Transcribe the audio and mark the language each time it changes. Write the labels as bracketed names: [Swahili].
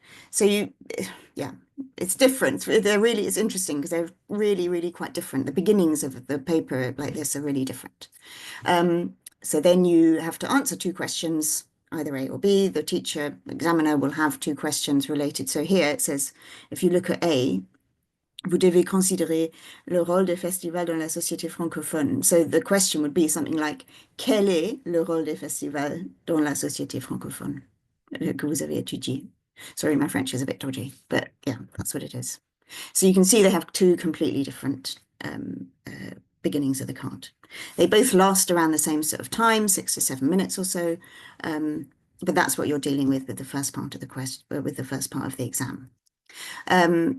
[English] So it's different. It's interesting because they're really, really quite different. The beginnings of the paper like this are really different. So then you have to answer 2 questions, either A or B. The examiner will have 2 questions related. So here it says, if you look at A, [French] vous devez considérer le rôle des festivals dans la société francophone. [English] So the question would be something like, [French] quel est le rôle des festivals dans la société francophone que vous avez étudié? [English] Sorry, my French is a bit dodgy, but yeah, that's what it is. So you can see they have 2 completely different beginnings of the card. They both last around the same sort of time, 6 to 7 minutes or so, but that's what you're dealing with the first part of the exam.